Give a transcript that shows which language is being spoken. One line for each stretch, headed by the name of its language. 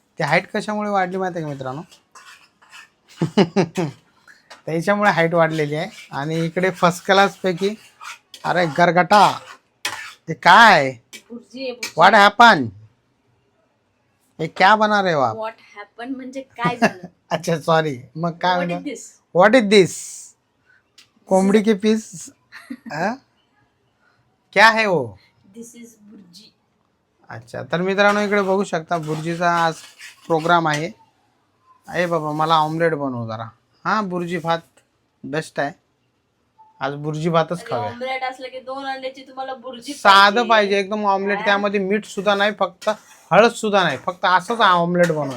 Marathi: ती हाईट कशामुळे वाढली माहिती आहे का मित्रांनो? त्याच्यामुळे हाईट वाढलेली आहे. आणि इकडे फर्स्ट क्लासपैकी, अरे गरगटा, ते काय व्हाट हॅपन, हे क्या बना रहे हो आप? व्हॉट हॅपन म्हणजे काय झालं? अच्छा सॉरी, मग काय
English: What
Marathi: म्हणा,
English: is this?
Hindi: What is this, कोंबडी के पीस, क्या है वो?
English: This is bhurji.
Marathi: अच्छा, तर मित्रांनो इकडे बघू शकता बुर्जीचा आज प्रोग्राम आहे. अरे बाबा मला ऑमलेट बनव जरा. हां, बुर्जी भात बेस्ट आहे. आज बुर्जी भातच खाऊया. ऑमलेट असलं की 2 अंड्याची तुम्हाला भुर्जी साधं पाहिजे एकदम ऑमलेट, त्यामध्ये मीठ सुद्धा नाही, फक्त हळद सुद्धा नाही, फक्त असंच ऑमलेट बनवायचं.